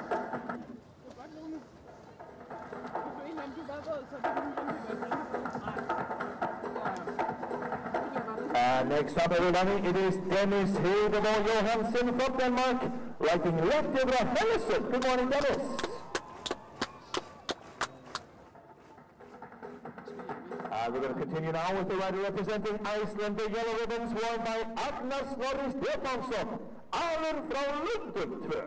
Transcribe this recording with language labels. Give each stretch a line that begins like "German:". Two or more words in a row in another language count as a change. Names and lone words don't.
English: Next up, everybody, it is Dennis Hedegaard Johansen from Denmark, lighting left over Hellesund. Good morning, Dennis. We're going to continue now with the rider representing Iceland, the yellow ribbons worn by Agnar Snorri Stefánsson, Alur frá Lundum 2.